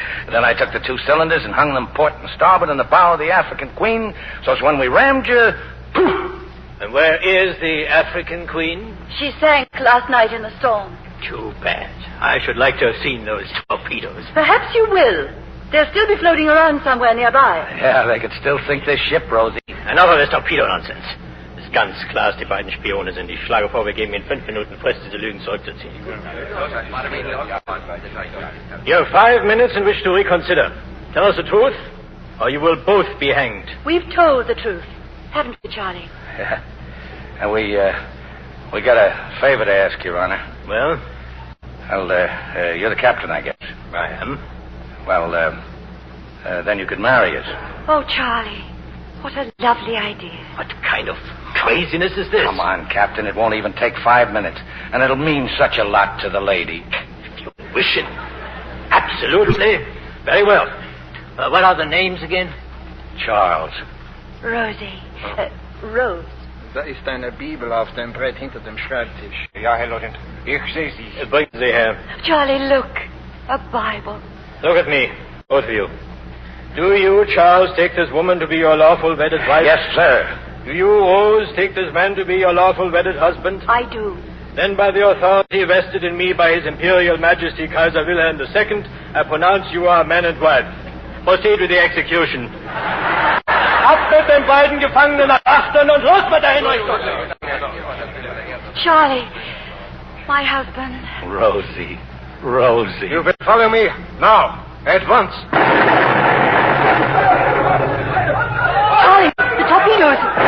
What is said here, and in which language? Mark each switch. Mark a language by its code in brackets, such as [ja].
[en] Then I took the 2 cylinders and hung them port and starboard in the bow of the African Queen, so when we rammed you, poof! And where is the African Queen? She sank last night in the storm. Too bad. I should like to have seen those torpedoes. Perhaps you will. They'll still be floating around somewhere nearby. Yeah, they could still sink this ship, Rosie. Enough of this torpedo nonsense. [de] Das ist ganz klar, dass die beiden Spione sind. Ich schlage vor, wir geben Ihnen 5 Minuten Frist, diese Lügen zurückzuziehen. [en] You have 5 minutes in which to reconsider. Tell us the truth, or you will both be hanged. We've told the truth, haven't we, Charlie? Yeah. And we got a favor to ask, Your Honor. Well? Well, you're the captain, I guess. I am. Well, then you could marry us. Oh, Charlie, what a lovely idea. What kind of craziness is this? Come on, Captain. It won't even take 5 minutes. And it'll mean such a lot to the lady. If you wish it. Absolutely. Very well. What are the names again? Charles. Rosie. Rose. [de] Da ist eine Bibel auf dem Brett hinter dem Schreibtisch. Ja, Herr Lieutenant. Ich sehe sie. Bringen Sie her. [en] Charlie, look. A Bible. Look at me, both of you. Do you, Charles, take this woman to be your lawful wedded wife? Yes, sir. Do you, Rose, take this man to be your lawful wedded husband? I do. Then by the authority vested in me by His Imperial Majesty Kaiser Wilhelm II, I pronounce you are man and wife. Proceed with the execution. [de] Ab mit den beiden Gefangenen nach Achtern und los mit der Hinrichtung! [en] Charlie, my husband. Rosie. You will follow me now, at once. Charlie, the torpedoes.